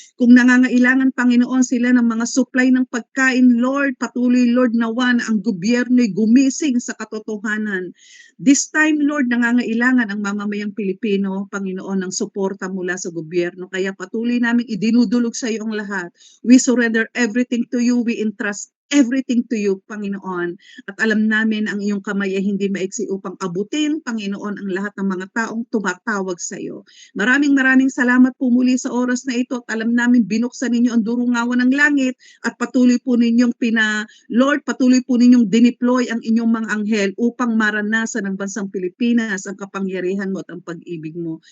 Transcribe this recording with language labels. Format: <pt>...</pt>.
<tl>Kung nangangailangan, Panginoon, sila ng mga supply ng pagkain, Lord, patuloy, Lord, nawa na ang gobyerno'y gumising sa katotohanan.</tl> <en>This time,</en> <tl>Lord, nangangailangan ang mamamayang Pilipino, Panginoon, ng suporta mula sa gobyerno. Kaya patuloy namin idinudulog sa iyo ang lahat.</tl> <en>We surrender everything to you. We entrust everything to you, Panginoon.</en> <tl>At alam namin ang iyong kamay ay hindi maiksi upang abutin, Panginoon, ang lahat ng mga taong tumatawag sa iyo. Maraming salamat po muli sa oras na ito, at alam namin binuksan ninyo ang durungawan ng langit, at patuloy po ninyong Lord, patuloy po ninyong dineploy ang inyong mga anghel upang maranasan ng bansang Pilipinas ang kapangyarihan mo at ang pag-ibig mo.</tl>